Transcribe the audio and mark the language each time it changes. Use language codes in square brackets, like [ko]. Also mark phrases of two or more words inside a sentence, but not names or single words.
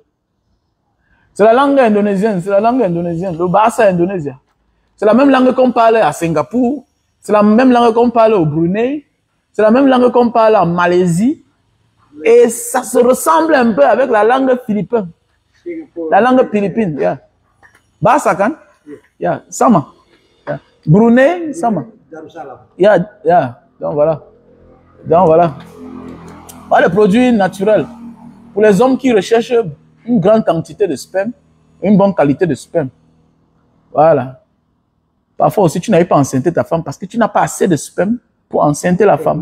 [fr] C'est la langue indonésienne, c'est la langue indonésienne, le Bahasa indonésien. C'est la même langue qu'on parle à Singapour, c'est la même langue qu'on parle au Brunei, c'est la même langue qu'on parle en Malaisie. Et ça se ressemble un peu avec la langue philippine. La langue philippine, yeah. [id] Bahasa kan? Yeah, sama. Yeah. Brunei, sama. [en] Yeah. [fr] Donc voilà. Voilà le produit naturel. Pour les hommes qui recherchent une grande quantité de sperme, une bonne qualité de sperme. Voilà. Parfois aussi, tu n'arrives pas à enceinter ta femme parce que tu n'as pas assez de sperme pour enceinte la femme.